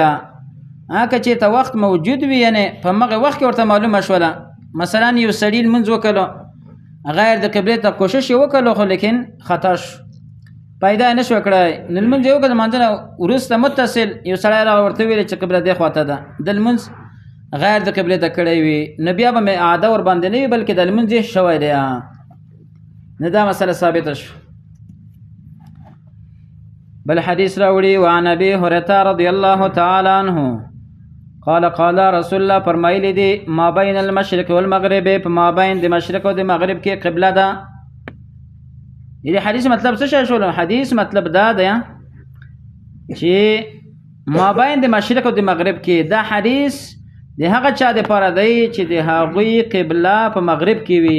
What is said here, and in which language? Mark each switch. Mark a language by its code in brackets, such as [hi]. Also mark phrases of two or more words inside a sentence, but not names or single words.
[ps] که چېرته وخت موجود وي یعنې په همغې وخت کې ورته معلومه شوله مثلا یو سړي لمونځ وکړلو غیر د قبلې ته کوشش یې وکړلو خو لیکن خطا شو پیدا نه شو کړی نو لمونځ یې وکړه د لمانځه نه وروسته متصل یو سړی راغی ورته ویلې چې قبله دې خواته ده د لمونځ غیر د قبلې ته کړی وي نو بیا به مې اعاده ورباندې نه وي بلکې د لمونځ یې شوی دی نو دا مسله ثابته شو. بل حدیث راوړي [ar] وعن ابي هريره رضی الله تعالی عنه قال قال رسول الله [ps] فرمایلی دی [ar] ما بین المشرق والمغرب [ps] په ما بین د مشرق او د مغرب کې قبله ده. دې حدیث مطلب څه شول؟ حدیث مطلب دا دی چې ما بین د مشرق او د مغرب کې دا حدیث د هغه چا د پاره دی چې د هغوی قبله په مغرب کې وي.